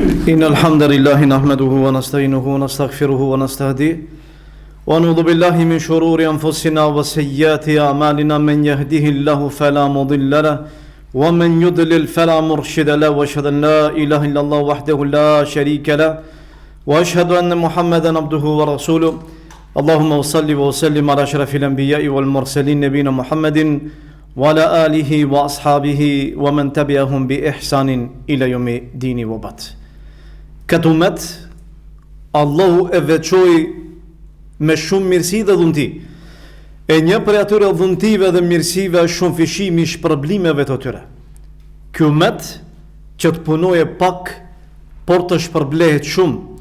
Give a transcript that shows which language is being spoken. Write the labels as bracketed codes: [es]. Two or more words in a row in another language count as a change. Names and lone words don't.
[ar] إن الحمد لله نحمده ونستعينه ونستغفره ونستهديه ونعوذ بالله من شرور أنفسنا وسيئات أعمالنا من يهده الله فلا مضل له ومن يضلل فلا مرشد له وأشهد أن لا إله إلا الله وحده لا شريك له وأشهد أن محمدا عبده ورسوله اللهم صل وسلم على أشرف الأنبياء والمرسلين نبينا محمد وعلى آله وأصحابه ومن تبعهم بإحسان إلى يوم الدين وبعد. [sq] Këtë umet, Allahu e veçoi me shumë mirësi dhe dhunti. E një për atyre dhuntive dhe mirësive është shumë fishimi i shpërblimeve të tyre. Ky umet që të punoje pak, por të shpërblehet shumë.